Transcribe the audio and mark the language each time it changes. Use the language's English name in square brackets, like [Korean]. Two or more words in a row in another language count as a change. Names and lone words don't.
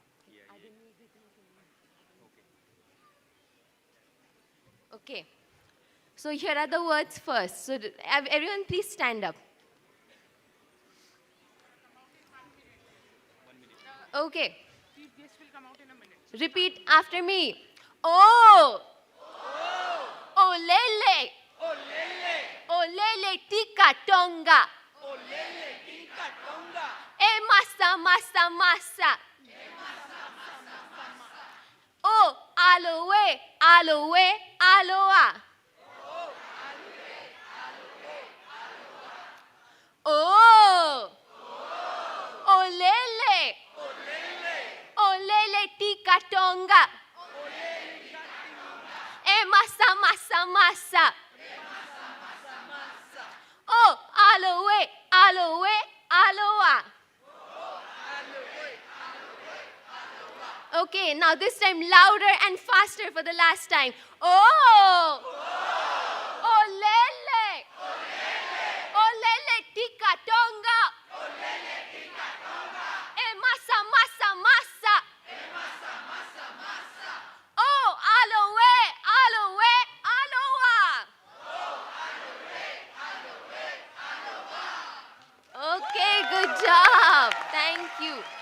[English] Okay. So here are the words first. So everyone please stand up. Okay. Repeat after me. Oh! Oh lele! Oh lele tika tonga! E massa massa massa! Oh aloe aloe aloa! Oh! Oh lele! Oh lele tika tonga! E massa massa massa! Oh aloe aloe aloa! Okay, now this time louder and faster for the last time. Oh! Oh lele! Oh lele tika tonga! E massa massa massa! Oh aloe aloe aloa! Okay, good job. Thank you.